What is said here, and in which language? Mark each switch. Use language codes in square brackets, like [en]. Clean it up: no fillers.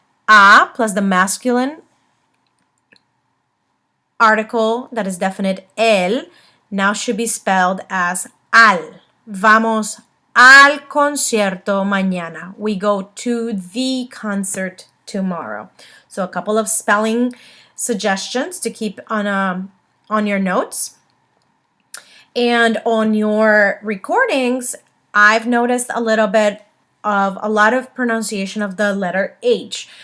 [en] A plus the masculine article that is definite, el, now should be spelled as al. [es] Vamos al concierto mañana. [en] We go to the concert tomorrow. So a couple of spelling suggestions to keep on your notes. And on your recordings, I've noticed a little bit of a lot of pronunciation of the letter H.